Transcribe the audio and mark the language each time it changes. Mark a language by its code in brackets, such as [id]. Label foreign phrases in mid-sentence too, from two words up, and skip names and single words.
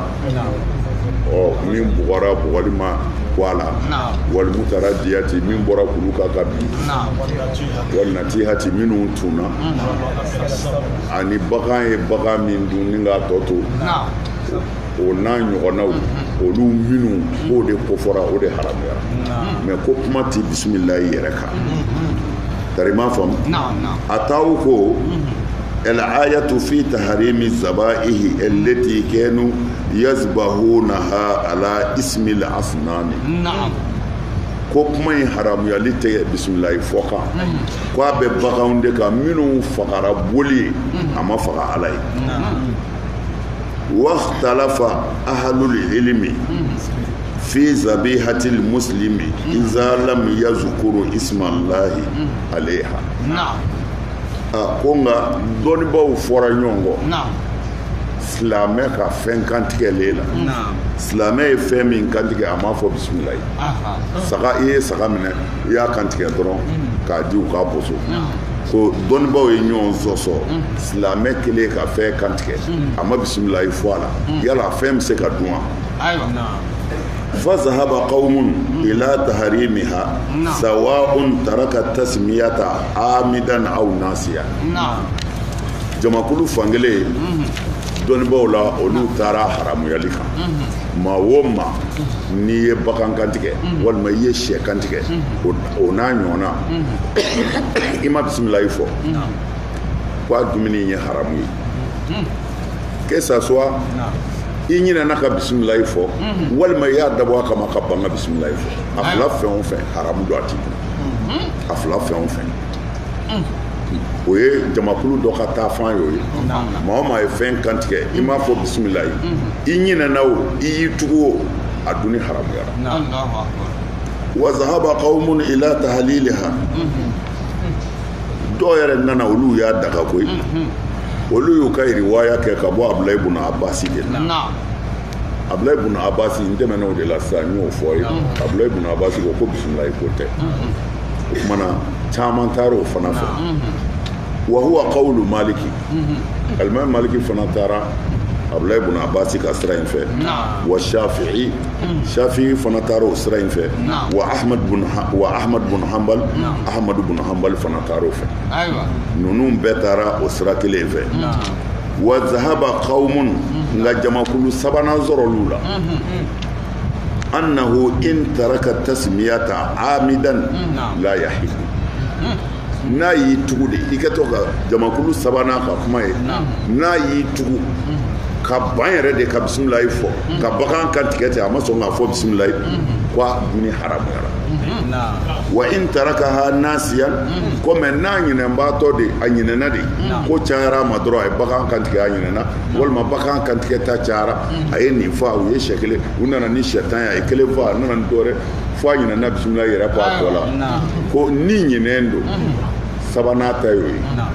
[bm] min bugɔra bugɔli ma bɔ a la walimu taara diyati min bɔra kulu kan ka bin walinati hati minnu tunna ani bagan ye bagan min dun ni k'a tɔ to o n'a ɲɔgɔnnaw olu minnu k'o de kofɔra o de haramuyara mais ko kuma ti bisimilayi yɛrɛ kan tari m'a faamu a t'aw ko [ar] الآية في تحريم الذبائح التي كانوا يذبحونها على اسم الأصنام [bm] ko kuma in haramuyali tɛ bisimilayi fɔ kan ko a bɛ baganw de kan minnu fagara boli a ma faga ala ye [ar] واختلف أهل العلم في ذبيحة المسلم إذا لم يذكر اسم الله عليها [bm] konga dɔnni baw fɔra ɲɔgɔn kɔ silamɛ ka fɛn kantigɛlen la silamɛ ye fɛn min kantigɛ a m'a fɔ bisimilayi saga i ye saga minɛ i y'a kantigɛ dɔrɔn k'a di u k'a boso ko dɔnnibaw ye ɲɔgɔn sɔsɔ silamɛ kelen ka fɛn kantigɛ a ma bisimilayi fɔ a la yala fɛn bɛ se ka dun wa [ar] فذهب قوم إلى تحريمها سواء ترك التسمية عامدا أو ناسيا [bm] jamakulu fankelen dɔnnibaw la olu taara haramuyali kan maa o maa n'i ye bagan kantigɛ walima i ye sɛ kantigɛ o n'a ɲɔgɔnna i ma bisimilayi fɔ ko a dumuni ye haramu ye [fr] que ça soit [bm] i ɲinɛna ka bisimilayi fɔ walima i y'a dabɔ a kama ka ban ka bisimilayi fɔ a fila fɛn o fɛn haramu don a t'i kun a fila fɛn o fɛn o ye jamakulu dɔ ka taa fan y'o ye maa o maa ye fɛn kantigɛ i m'a fɔ bisimilayi i ɲinɛna o i y'i tugu o a dunni haramuyara [ar] وذهب قوم إلى تحليلها [bm] dɔw yɛrɛ nana olu y'a daga koyi olu y'u ka riwaya kɛ ka bɔ Abdullah ibn Abbas de la Abdullah ibn Abbas n tɛmɛna o de la sisan n y'o fɔ ye Abdullah ibn Abbas ko bisimilayi ko tɛ o kumana caman taara o fana fɛ [ar] وهو قول مالك الإمام مالك [bm] fana taara Abdullah ibn Abbas ka sira in fɛ wa Shafi'i fana taara o sira in fɛ wa Ahmad bin Hanbal fana taara o fɛ ninnu bɛɛ taara o sira kelen in fɛ [ar] وذهب قوم [bm] nga jamakulu sabanan sɔrɔlu la [ar] أنه إن ترك التسمية عامدا لا يحل [bm] n'a y'i tugu de i ka to ka jamakulu sabanan ka kuma ye n'a y'i tugu ka ban yɛrɛ de ka bisimilayi fɔ ka bagan kan tigɛ ten a ma sɔn k'a fɔ bisimilayi ko a dumuni haramuyara [ar] وإن تركها ناسيا [bm] ko mɛ n'a ɲinɛnbaatɔ de a ɲinɛna de ko cayara a ma dɔrɔn a ye bagan kan tigɛ a ɲinɛna walima bagan kan tigɛ ta cayara a ye nin faa u ye sɛ kelen u nana ni sɛ tan ye a ye kelen faa a nana ni dɔ wɛrɛ fo a ɲinɛna bisimilayi yɛrɛ ko a tɔ la ko ni ɲinɛn don sabanan ta y'o ye